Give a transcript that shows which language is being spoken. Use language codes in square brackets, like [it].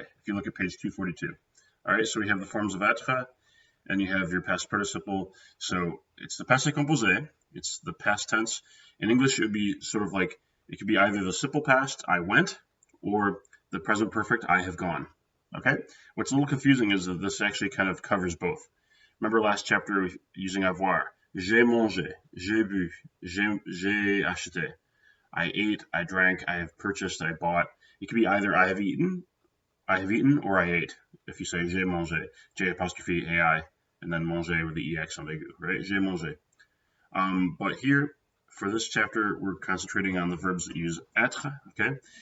[en] If you look at page 242. All right. So we have the forms of être, and you have your past participle. So it's the passé composé. It's the past tense. In English, it would be sort of like, it could be either the simple past, I went, or the present perfect, I have gone. Okay? What's a little confusing is that this actually kind of covers both. Remember last chapter using avoir. [fr] J'ai mangé, j'ai bu, j'ai acheté. [en] I ate, I drank, I have purchased, I bought. It could be either I have eaten, or I ate. If you say [fr] j'ai mangé, [en] J apostrophe AI, and then manger with the EX ambigu, right? [fr] J'ai mangé. [en] But here, for this chapter, we're concentrating on the verbs that use être, okay?